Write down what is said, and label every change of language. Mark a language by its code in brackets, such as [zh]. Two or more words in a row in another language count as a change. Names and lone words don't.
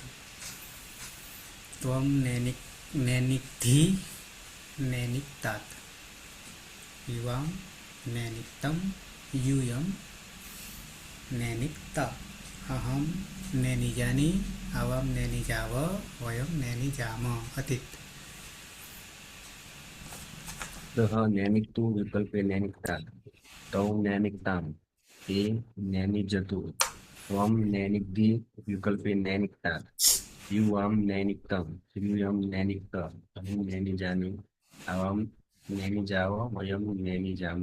[sa] ત્વમ નેનિક્ધિ નેનિક્તાત. યુવામ નેનિક્તમ યુયમ નેનિક્ત અહમ નેનિજાની આવામ નેનિજાવ વયમ નેનિજામ. અતીત. सः नैनिक्तु विकल्पे नैनिक्तात् तौ नैनिक्ताम् ते नैनिजतु त्वं नैनिक्धि विकल्पे नैनिक्तात् युवां नैनिक्तं यूयं नैनिक्त अहं नैनिजानि आवां नैनिजाव वयं नैनिजाम.